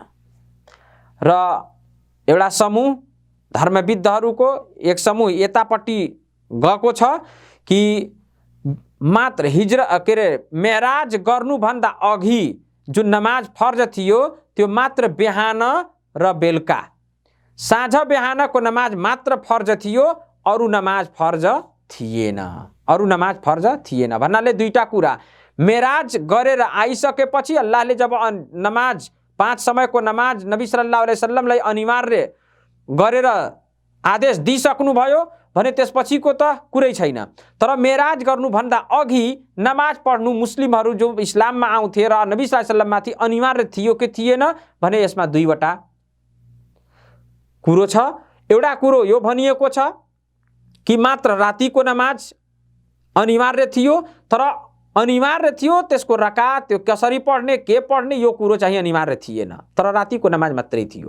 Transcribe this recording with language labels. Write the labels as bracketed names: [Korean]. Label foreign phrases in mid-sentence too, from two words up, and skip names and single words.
[Nepali] र एउटा समूह धर्मविद्हरूको एक समूह यतापट्टि गएको छ कि मात्र मेराज गर्नुभन्दा अघि जुन नमाज फर्ज थियो त्यो मात्र बिहान र बेलुका, साँझ बिहानको नमाज मात्र फर्ज थियो, अरू नमाज फर्ज थिएन। भन्नाले 2टा कुरा, मेराज गरेर आइसकेपछि अल्लाहले जब नमाज 5 समयको नमाज नबी [Arabic] صلى الله عليه وسلم [Nepali] अनिवार्य गरेर आदेश दिइसक्नुभयो भने त्यसपछिको त कुरै छैन। तर मेराज गर्नुभन्दा अघि नमाज पढ्नु मुस्लिमहरू जो इस्लाममा आउँथे र नबी [Arabic] صلى الله عليه وسلم [Nepali] अनिवार्य थियो कि थिएन भने यसमा 2वटा कुरो छ। एउटा कुरो यो भनिएको छ कि मात्र रातिको नमाज अनिवार्य थियो, तर अनिवार्य थियो त्यसको रकात, त्यो कसरी पढ्ने, के पढ्ने, यो कुरो चाहिँ अनिवार्य थिएन, तर रातिको नमाज मात्रै थियो।